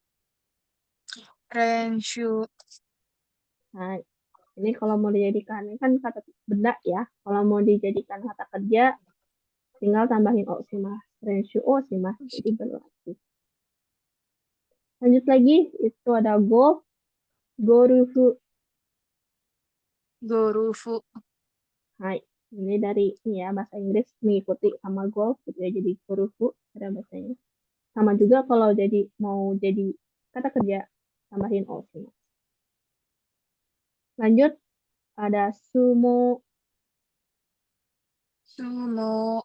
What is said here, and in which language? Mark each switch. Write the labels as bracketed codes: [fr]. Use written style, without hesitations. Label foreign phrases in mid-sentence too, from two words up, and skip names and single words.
[ja] Renshu. [id] Hai, ini kalau mau dijadikan, ini kan kata benda ya. Kalau mau dijadikan kata kerja, tinggal tambahin [ja] をします. 練習をします. [id] Jadi berlatih. Lanjut lagi, itu ada go. [ja] Gorufu. Gorufu. Hai, [id] ini dari ini ya bahasa Inggris mengikuti sama golf gitu ya. Jadi gorufu ada bahasanya. Sama juga kalau jadi mau jadi kata kerja, tambahin [ja] をします. [id] Lanjut, ada sumo. [ja] Sumo.